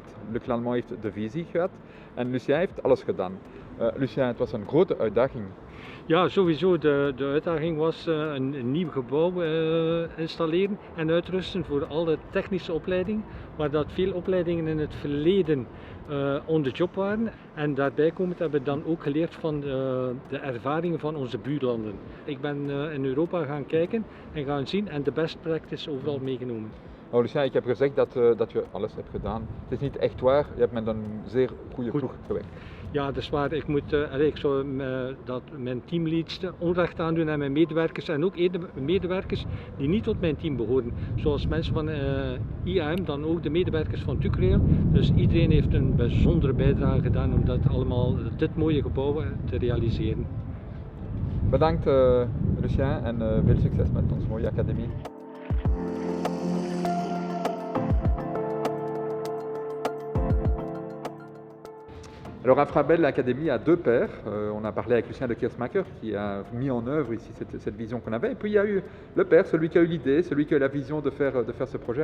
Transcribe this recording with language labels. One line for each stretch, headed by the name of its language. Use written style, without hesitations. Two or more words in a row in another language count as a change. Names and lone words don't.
Dutch: Luc Lallemand heeft de visie gehad en Lucien heeft alles gedaan. Lucien, het was een grote uitdaging. Ja, sowieso. De uitdaging was een nieuw gebouw installeren en uitrusten voor alle technische opleidingen, waar dat veel opleidingen in het verleden
English: on the job
Dutch: waren. En daarbij komend hebben we dan ook geleerd van de ervaringen van onze buurlanden. Ik ben in Europa gaan kijken en gaan zien en de
English: best practice
Dutch: overal meegenomen. Oh, Lucien, ik heb gezegd dat je alles hebt gedaan. Het is niet echt waar, je hebt met een zeer goede ploeg gewerkt. Ja, dat is waar. Ik zou dat mijn teamleads onrecht aandoen aan mijn medewerkers en ook medewerkers die niet tot mijn team behoren. Zoals mensen van IAM, dan ook de medewerkers van TUCrail. Dus iedereen heeft een bijzondere bijdrage gedaan om dit mooie gebouw te realiseren. Bedankt Lucien en veel succes met onze mooie academie.
French: Alors Infrabel Academy a 2 pères. On a parlé avec Lucien de Kersmacher qui a mis en œuvre ici cette vision qu'on avait. Et puis il y a eu le père, celui qui a eu l'idée, celui qui a eu la vision de faire ce projet.